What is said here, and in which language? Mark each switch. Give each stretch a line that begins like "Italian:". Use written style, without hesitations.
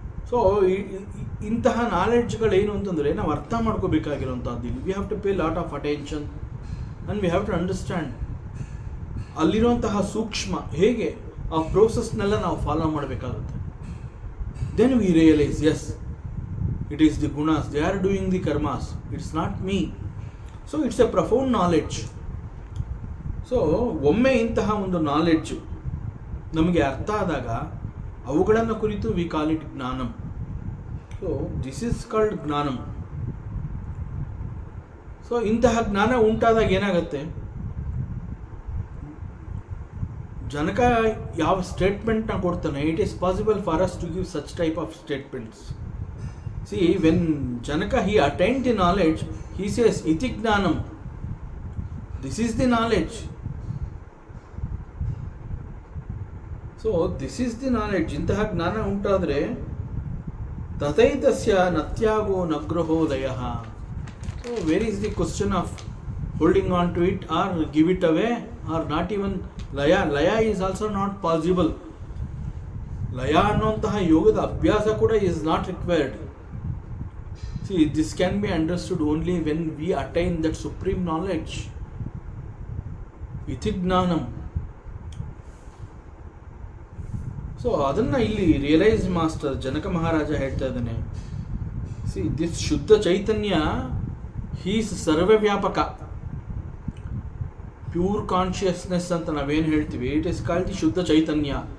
Kannada: So ಇಂತಹ ನಾಲೆಡ್ಜ್ಗಳೇನು ಅಂತಂದರೆ, ನಾವು ಅರ್ಥ ಮಾಡ್ಕೋಬೇಕಾಗಿರುವಂಥದ್ದು.
English: ಇಲ್ಲಿ we have to pay lot of attention and we have to understand
Kannada: ಅಲ್ಲಿರುವಂತಹ ಸೂಕ್ಷ್ಮ, ಹೇಗೆ ಆ ಪ್ರೋಸೆಸ್ನೆಲ್ಲ ನಾವು ಫಾಲೋ ಮಾಡಬೇಕಾಗುತ್ತೆ.
English: Then we realise, yes, it is the gunas, they are doing the karmas, it's not me. So it's a profound knowledge.
Kannada: So ಒಮ್ಮೆ ಇಂತಹ ಒಂದು knowledge ನಮಗೆ ಅರ್ಥ ಆದಾಗ, ಅವುಗಳನ್ನು ಕುರಿತು
English: we call it
Kannada: ಜ್ಞಾನಂ.
English: So this is called gnanam.
Kannada: ಸೊ ಇಂತಹ ಜ್ಞಾನ ಉಂಟಾದಾಗ ಏನಾಗುತ್ತೆ, ಜನಕ ಯಾವ ಸ್ಟೇಟ್ಮೆಂಟ್ನ ಕೊಡ್ತಾನೆ,
English: It is possible for us to give such type of statements. See, when Janaka, he attained the knowledge, he says,
Sanskrit: iti gnanam.
English: This is the knowledge. So, this is the knowledge.
Kannada: Intaha gnana untadre,
Sanskrit: tataitasya natyago nagrahodayah.
English: So, where is the question of holding on to it or give it away or not even laya? Laya is also not possible.
Kannada: Laya annontaha yogada abhyasa kuda
English: is not required. See, this can be understood only when we attain that supreme knowledge.
Sanskrit: Iti gnanam.
Kannada: So ಅದನ್ನು ಇಲ್ಲಿ realise master ಜನಕ ಮಹಾರಾಜ ಹೇಳ್ತಾ ಇದ್ದಾನೆ.
English: See this shuddha chaitanya he's sarvavyapaka. Pure consciousness
Kannada: ಅಂತ ನಾವೇನು ಹೇಳ್ತೀವಿ,
English: It is called the shuddha chaitanya.